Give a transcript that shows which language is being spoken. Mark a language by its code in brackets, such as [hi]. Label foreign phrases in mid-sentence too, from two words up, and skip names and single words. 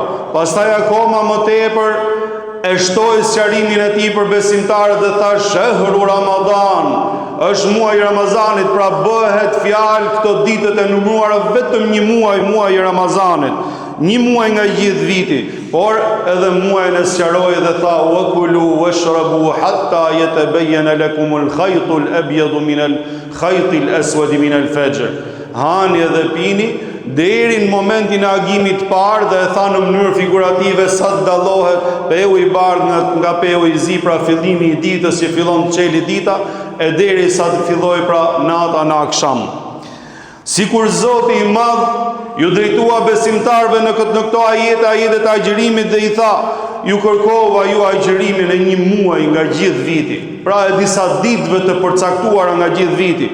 [sq] Pastaj akoma më tepër e shtoi sqarimin e tij për besimtarët dhe tha: [ar] "شهر رمضان", [sq] është muaji i Ramazanit, pra bëhet fjalë këto ditët e numëruara vetëm një muaj i Ramazanit, një muaj nga gjithë viti, por edhe muajin e sqaroi dhe tha: [ar] "وكلوا واشربوا حتى يتبين لكم الخيط الأبيض من الخيط الأسود من الفجر." [sq] Hani dhe pini deri në momentin e agimit të parë, dhe e tha në mënyrë figurative sa të dallohet peu i bardhë nga peu i zi, pra fillimi i ditës që fillon të çeli dita, e deri sa të filloj pra nata në akşam. Sikur Zoti i Madh ju drejtua besimtarve në këto ajetet e agjërimit dhe i tha: "Ju kërkova ju agjërimin e një muaji nga gjithë viti", pra e disa ditëve të përcaktuara nga gjithë viti.